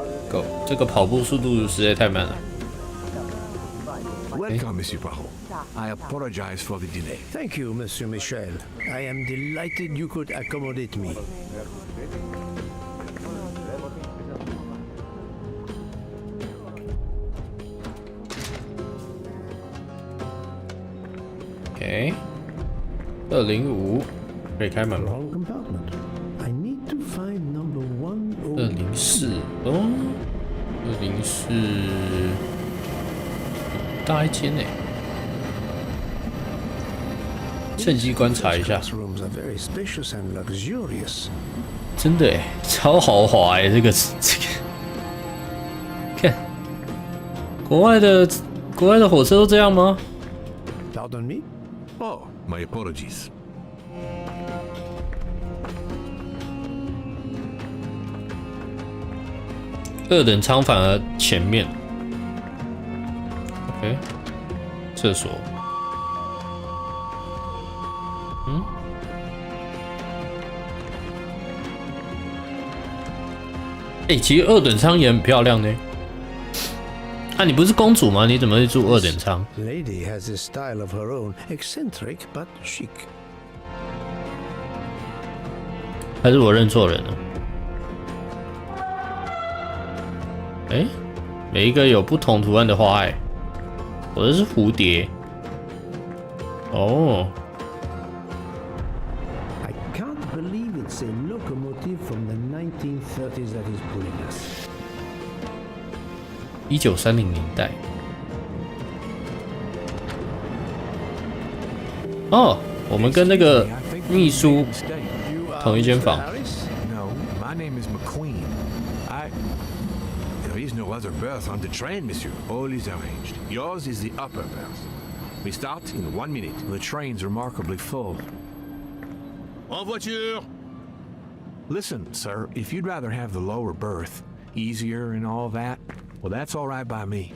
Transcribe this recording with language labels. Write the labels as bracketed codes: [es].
[zh] Go， 这个跑步速度实在太慢了。 [en] Welcome, Monsieur Poirot. I apologize for the delay. Thank you, Monsieur Michel. I am delighted you could accommodate me. [zh] OK， 205可以开门吗？ [en] Wrong compartment. I need to find number [zh] 204哦，204大一间呢，趁机观察一下。 [en] Rooms are very spacious and luxurious. [zh] 真的哎，超豪华哎，这个，看，国外的火车都这样吗？ [en] Pardon me? Oh, my apologies. [zh] 2等舱反而前面。 OK， 厕所。其实2等舱也很漂亮呢。啊，你不是公主吗？你怎么会住2等舱 [en] Lady has a style of her own, eccentric but chic. [zh] 还是我认错人了？每一个有不同图案的花哎，我的是蝴蝶。哦。 [en] I can't believe it's a locomotive from the 1930s that is pulling us. [zh] 1930年代。哦，我们跟那个秘书同一间房。 [en] No, my name is McQueen. There is no other berth on the train, monsieur. All is arranged. Yours is the upper berth. We start in 1 minute. The train's remarkably full. [fr] En voiture! [en] Listen, sir, if you'd rather have the lower berth, easier and all that, well, that's all right by me.